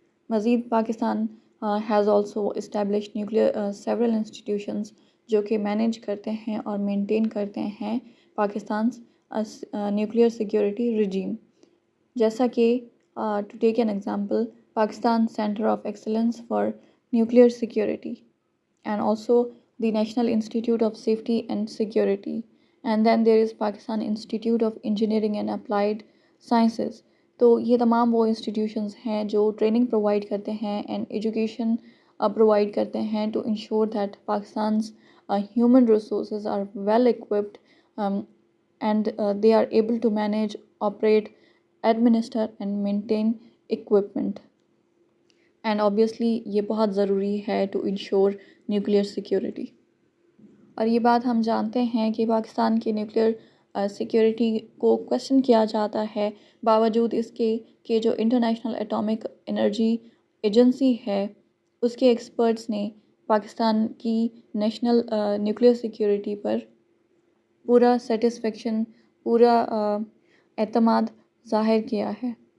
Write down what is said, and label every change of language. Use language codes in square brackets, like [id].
[en] مزید Pakistan has also established nuclear several institutions جو کہ مینیج کرتے ہیں اور مینٹین کرتے ہیں پاکستان نیوکلیئر سیکیورٹی رجیم، جیسا کہ to take an example Pakistan centre of excellence for nuclear security, and also the national institute of safety and security, and then there is Pakistan institute of engineering and applied sciences. [ur] تو یہ تمام وہ institutions ہیں جو training provide کرتے ہیں [en] And education provide کرتے ہیں to ensure that Pakistan's human resources are well equipped um, and they are able to manage, operate, administer and maintain equipment. And obviously [ur] یہ بہت ضروری ہے [en] to ensure nuclear security. [ur] اور یہ بات ہم جانتے ہیں کہ پاکستان کی نیوکلیئر سیکیورٹی کو کویسچن کیا جاتا ہے، باوجود اس کے کہ جو انٹرنیشنل ایٹامک انرجی ایجنسی ہے اس کے ایکسپرٹس نے پاکستان کی نیشنل نیوکلیئر سیکیورٹی پر پورا سیٹسفیکشن، پورا اعتماد ظاہر کیا ہے.